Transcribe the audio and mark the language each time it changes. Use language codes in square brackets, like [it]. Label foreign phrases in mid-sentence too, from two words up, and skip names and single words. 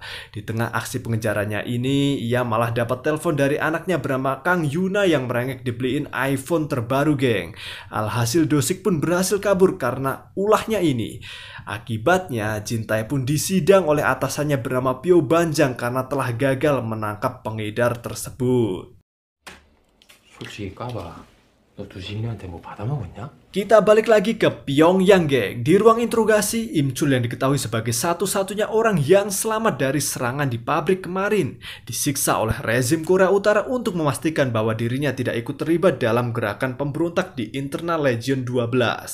[id] Di tengah aksi pengejarannya ini, ia malah dapat telepon dari anaknya bernama Kang Yuna yang merengek dibeliin iPhone terbaru, geng. Alhasil Do-sik pun berhasil kabur karena ulahnya ini. Akibatnya, Jin-tae pun disidang oleh atasannya bernama Pyo Banjang karena telah gagal menangkap pengedar tersebut. [ko] 솔직히 까봐. 너 두식이한테 뭐 받아먹었냐? [id] Kita balik lagi ke Pyongyang, geng. Di ruang interogasi, Im Chul yang diketahui sebagai satu-satunya orang yang selamat dari serangan di pabrik kemarin disiksa oleh rezim Korea Utara untuk memastikan bahwa dirinya tidak ikut terlibat dalam gerakan pemberontak di internal Legion 12.